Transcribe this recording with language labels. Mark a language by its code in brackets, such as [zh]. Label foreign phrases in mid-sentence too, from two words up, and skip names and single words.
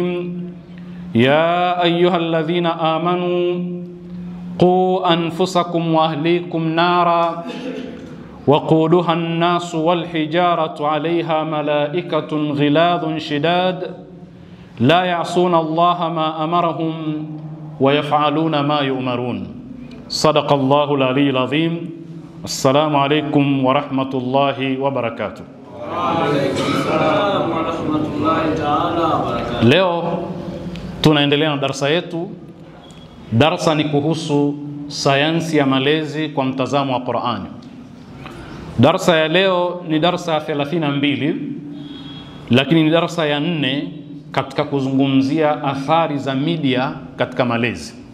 [ar] يا أيها الذين آمنوا قوا أنفسكم وأهليكم نارا وقودها الناس والحجارة عليها ملائكة غلاظ شداد لا يعصون الله ما أمرهم ويفعلون ما يؤمرون. صدق الله العلي العظيم. السلام عليكم ورحمة الله وبركاته. وعليكم السلام ورحمة الله تعالى وبركاته. [sw] Leo tunaendelea na darasa yetu. Darasa ni kuhusu sayansi ya malezi kwa mtazamo wa Qur'ani. Darasa ya leo ni darasa ya 32, lakini ni darasa ya 4 katika kuzungumzia athari za media katika malezi.